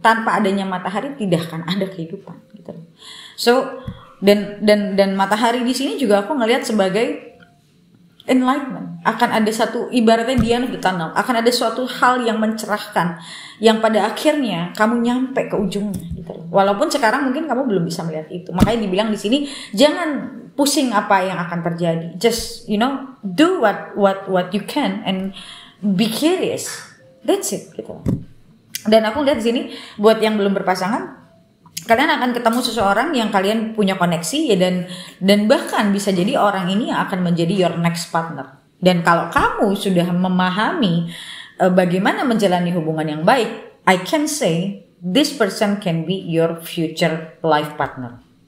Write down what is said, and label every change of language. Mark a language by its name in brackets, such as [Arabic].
[Indonesian] Tanpa adanya matahari tidak akan ada kehidupan gitu. So dan matahari di sini juga aku ngelihat sebagai enlightenment. Akan ada satu, ibaratnya dia di tunnel, akan ada suatu hal yang mencerahkan, yang pada akhirnya kamu nyampe ke ujungnya gitu. Walaupun sekarang mungkin kamu belum bisa melihat itu. Makanya dibilang di sini jangan pusing apa yang akan terjadi. [English] Just do what you can and be curious. That's it [Indonesian] gitu. Dan aku lihat di sini buat yang belum berpasangan, kalian akan ketemu seseorang yang kalian punya koneksi ya, dan bahkan bisa jadi orang ini yang akan menjadi [English] your next partner. [Indonesian] Dan kalau kamu sudah memahami bagaimana menjalani hubungan yang baik, [English] I can say this person can be your future life partner.